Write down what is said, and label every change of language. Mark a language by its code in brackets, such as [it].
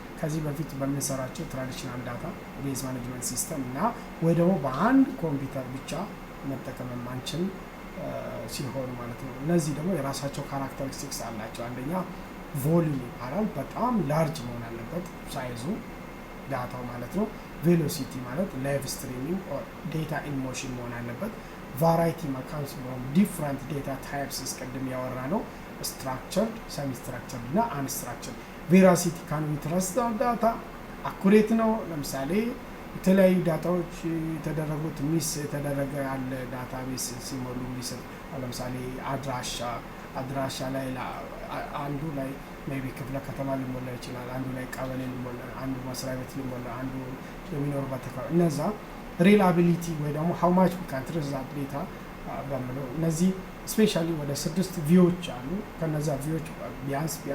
[am] ከዚህ በፊት በምንሰራቸው ትራዲሽናል ዳታ ቤዝ ማኔጅመንት ሲስተም እና ወይ ደግሞ በአንድ ኮምፒውተር ብቻ መጠቀም የማንችል ሲሆን ማለት ነው። እነዚህ ደግሞ የራሳቸው ካራክተሪስቲክስ አላቸው። አንደኛ ቮሊዩም ይባላል። በጣም ላርጅ መሆን አለበት ሳይዙ ዳታው ማለት ነው። ቬሎሲቲ ማለት ላይቭ ስትሪሚንግ ኦር ዴታ ኢን ሞሽን መሆን አለበት። ቫራይቲ ማካንስ [en] from different data types [am] እስቀድም ያወራ ነው። [en] structured, semi-structured [am] እና unstructured. [en] ቬራሲቲ can we trust the data? [am] አኩሬት ነው። ለምሳሌ የተለያዩ ዳታዎች የተደረጉት ሚስ የተደረገ ያለ ዳታቤስ ሲሞሉ ሚስል ለምሳሌ አድራሻ ላይ አንዱ ላይ ሜቢ ክፍለ ከተማ ሊሞላ ይችላል፣ አንዱ ላይ ቀበሌ ሊሞላ፣ አንዱ መስሪያ ቤት ሊሞላ፣ አንዱ የሚኖርበት አካባቢ እነዛ ሪላቢሊቲ ወይ ደግሞ [en] how much we can trust that data [am] በሚለው እነዚህ ስፔሻሊ ወደ 6 ቪዎች አሉ። ከነዛ ቪዎች ቢያንስ